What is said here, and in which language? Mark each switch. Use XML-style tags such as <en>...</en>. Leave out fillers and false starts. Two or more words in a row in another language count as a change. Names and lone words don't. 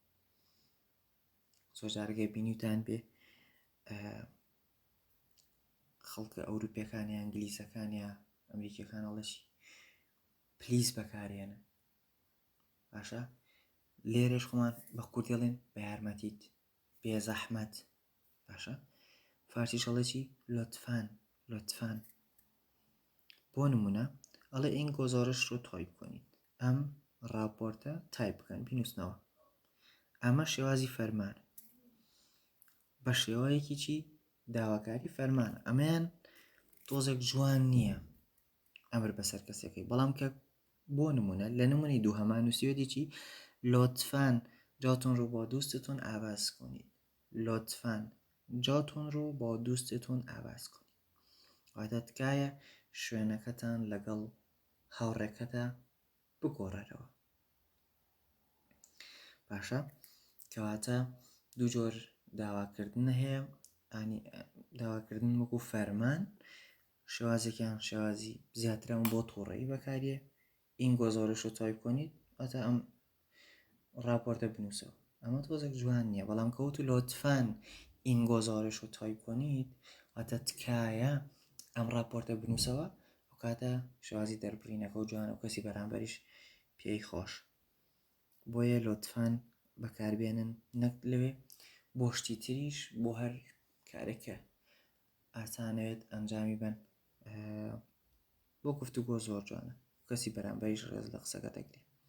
<ckb>زۆر جارێک بینیوتان بێ خەڵکە ئەوروپیەکان یا ئەنگلیزەکان یا ئەمریکیەکان ئەڵێشی پلیز بەکارێنن. باشە، لێرەش خۆمان بە کوردی ئەڵێن بە یارمەتیت، بێزەحمەت. باشە، فارسیش ئەڵێ چی؟</ckb> <fa>لطفاً، لطفاً.</fa> <ckb>بۆ نمونە، ئەڵێ</ckb> <fa>این گزارش رو تایپ کنید،</fa> <ckb>ئەم راپۆرتە تایپ بکەن، بینووسنەوە. ئەمە شێوازی فەرمانە بە شێوەیەکی چی داواکاری فەرمانە. ئەمەیان تۆزێک جوان نییە ئەمر بەسەر کەسێکی، بەڵام کە بۆ نمونە لە نمونەی دووهەمان نووسیوەتی چی</ckb> <fa>لۆتفان جاتون رو با دوستتون عوض کنید، لۆتفان جاتون رو با دوستتون عوض کنید.</fa> <ckb>واتە تکایە شوێنەکەتان لەگەڵ هاوڕێکەدا بگۆڕەرەوە. باشە کەواتە دوو جۆر داواکردن هەیە، ئانی داواکردن وەکو فەرمان، شێوازێکیان شێوازی زیاترەوە بۆ تووڕێی بەکارێ،</ckb> <fa>این گزارش رو تایپ کنید</fa> <ckb>واتە ئەم راپۆرتە بنووسەوە. ئەمە تۆزێک جوان نییە، بەڵام کەوتو</ckb> <fa>لۆتفان این گزارش رو تایپ کنید</fa> <ckb>واتە تکایە ئەم راپۆرتە بنووسەوە، ئەو کاتە شێوازی دەربڕینەکە و جوانە و کەسی بەرامبەریش پێی خۆش. بۆیە لۆتفان بەکاربێنن، نەک لەوێ بۆ شتی تریش بۆ هەر کارێکە ئاسانەوێت ئەنجامی بن بۆ گفتوگۆ زۆر جوانە، کەسی بەرامبەریش ڕێز لە قسەکە دەگرێت.</ckb>